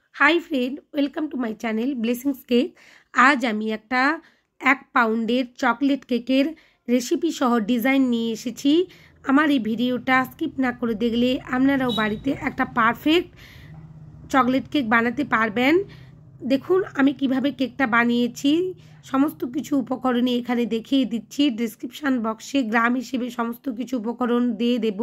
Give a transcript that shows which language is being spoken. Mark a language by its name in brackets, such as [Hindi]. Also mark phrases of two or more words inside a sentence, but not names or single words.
[English] Hi friend welcome to my channel Blessings Cake. [Bangla] আজ আমি একটা 1 পাউন্ডের চকলেট কেকের রেসিপি সহ ডিজাইন নিয়ে এসেছি। आमार এই ভিডিওটা স্কিপ না করে দেখলে আপনারাও বাড়িতে একটা [English] perfect chocolate cake [Bangla] বানাতে পারবেন। দেখুন আমি কিভাবে কেকটা বানিয়েছি, সমস্ত কিছু উপকরণ এখানে দেখিয়ে দিচ্ছি। ডেসক্রিপশন বক্সে গ্রাম হিসেবে সমস্ত কিছু উপকরণ দিয়ে দেব।